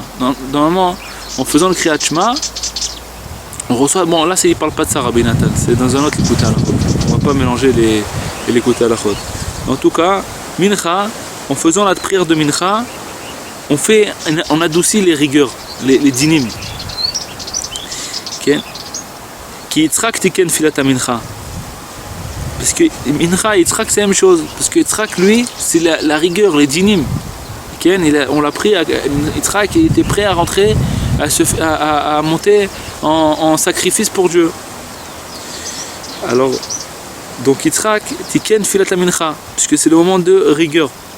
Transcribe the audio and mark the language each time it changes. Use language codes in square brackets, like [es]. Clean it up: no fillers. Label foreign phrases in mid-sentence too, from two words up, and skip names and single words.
[fr] Normalement, en faisant le Kriyat Shema, on reçoit, bon là il ne parle pas de ça Rabbi Nathan, c'est dans un autre Likutei Halachot. On ne va pas mélanger les Likutei Halachot. En tout cas, Mincha, en faisant la prière de Mincha, on adoucit les rigueurs, les dinim. [he] כי יצחק תיקן תפילת מנחה. [fr] Parce que Mincha et Yitzhak c'est la même chose. Parce que Yitzhak lui, c'est la rigueur, les dinim. On l'a pris, Yitzhak était prêt à rentrer, à monter en sacrifice pour Dieu. Alors, donc [he] יצחק תיקן תפילת מנחה, [fr] puisque c'est le moment de rigueur.